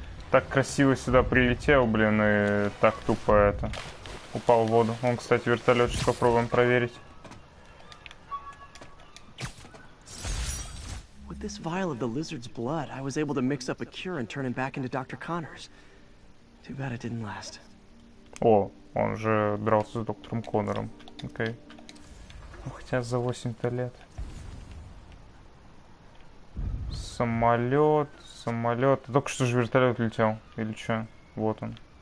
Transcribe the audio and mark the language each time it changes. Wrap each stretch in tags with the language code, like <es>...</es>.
<ru>Так красиво сюда прилетел, блин, и так тупо это. Упал в воду. Он, кстати, вертолет сейчас попробуем проверить.</ru> <en>With this vial of the lizard's blood, I was able to mix up a cure and turn him back into Dr. Connors. Too bad it didn't last.</en> <ru>О, он же дрался с доктором Коннором. Окей. Ну, хотя за 8-то лет. Самолет, самолет. Только что же вертолет летел. Или что? Вот он.</ru>